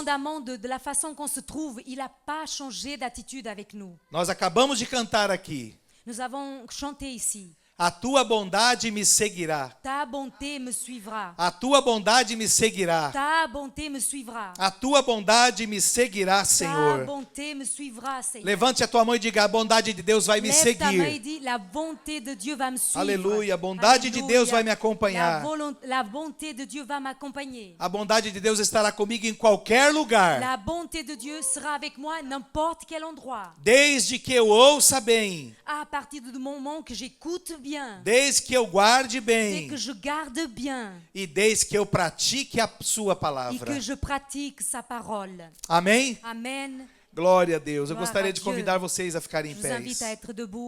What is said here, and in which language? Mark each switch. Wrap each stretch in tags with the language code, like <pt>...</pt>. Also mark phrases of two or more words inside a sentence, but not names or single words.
<fr>Indépendamment de la façon qu'on se trouve, il n'a pas changé d'attitude avec nous.</fr> <pt>Nós acabamos de cantar aqui.</pt> <fr>Nous avons chanté ici.</fr> <pt>A tua bondade me seguirá.</pt> <fr>Ta bonté me suivra.</fr> <pt>A tua bondade me seguirá.</pt> <fr>Ta bonté me suivra.</fr> <pt>A tua bondade me seguirá,</pt> <fr>Ta</fr> <pt>Senhor.</pt> <fr>bonté me suivra, Seigneur.</fr> <pt>Levante a tua mão e diga: a bondade de Deus vai me</pt> <fr>Lève ta main et</fr> <pt>seguir.</pt> <fr>dis, la bonté de Dieu va me suivre.</fr> <pt>Aleluia, a bondade de Deus vai me acompanhar.</pt> <fr>La bonté de Dieu va m'accompagner.</fr> <pt>A bondade de Deus estará comigo em qualquer lugar.</pt> <fr>La bonté de Dieu sera avec moi à n'importe quel endroit.</fr> <pt>Desde que eu ouça bem.</pt> <fr>À partir du moment que j'écoute bien.</fr> <pt>Desde que eu guarde</pt> <fr>Et</fr> <pt>bem.</pt> <fr>que je garde bien.</fr> <pt>E desde que eu pratique a sua</pt> <fr>Et</fr> <pt>palavra.</pt> <fr>que je pratique sa parole.</fr> <pt>Amém?</pt> <fr>Amen.</fr> <pt>Glória a Deus. Eu Glória gostaria a de Deus. convidar vocês a ficarem em</pt> <fr>Je vous</fr> <pt>pé.</pt> <fr>invite à être debout.</fr>